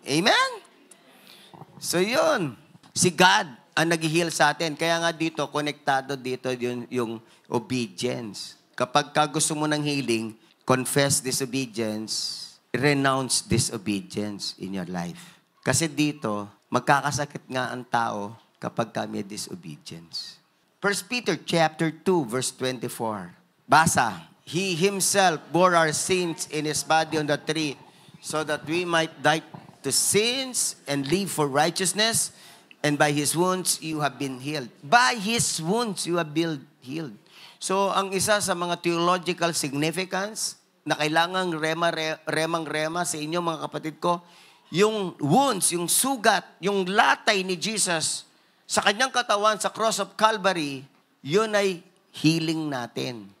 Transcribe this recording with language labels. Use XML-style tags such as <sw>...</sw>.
<tl>Amen? So yun, si God ang nag-heal sa atin. Kaya nga dito, konektado dito yung obedience. Kapag ka gusto mo ng healing,</tl> <en>confess disobedience, renounce disobedience in your life.</en> <tl>Kasi dito, magkakasakit nga ang tao kapag may disobedience.</tl> <en>1 Peter chapter 2, verse 24.</en> <tl>Basa,</tl> <en>He Himself bore our sins in His body on the tree so that we might die to sins and live for righteousness, and by His wounds you have been healed. By His wounds you have been healed.</en> <tl>So, ang isa sa mga theological significance na kailangang remang-rema sa inyo mga kapatid ko, yung wounds, yung sugat, yung latay ni Jesus sa kanyang katawan sa cross of Calvary, yun ay healing natin.</tl>